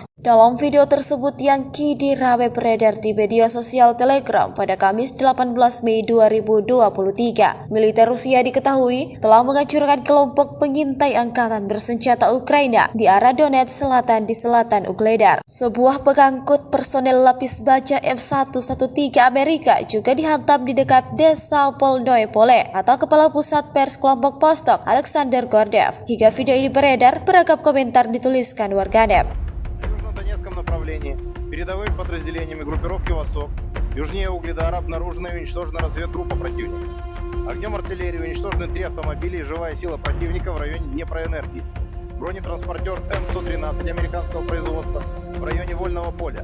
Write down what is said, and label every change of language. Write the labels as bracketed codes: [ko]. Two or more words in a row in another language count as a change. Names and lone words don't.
[id] Dalam video tersebut yang kini ramai beredar di media sosial Telegram pada Kamis 18 Mei 2023, militer Rusia diketahui telah menghancurkan kelompok pengintai angkatan bersenjata Ukraina di arah Donetsk Selatan di selatan Ugledar. Sebuah pengangkut personel lapis baja F-113 Amerika juga dihantam di dekat desa Polnoe Pole, atau Kepala Pusat Pers Kelompok Vostok Alexander Gordov. Hingga video ini beredar, beragam komentar dituliskan warganet. [ru] Направлении передовыми подразделениями группировки «Восток» южнее Угледара обнаружена и уничтожена разведгруппа противника. Огнем артиллерии уничтожены 3 автомобиля и живая сила противника в районе Днепроэнергии. Бронетранспортер М-113 американского производства в районе Вольного поля.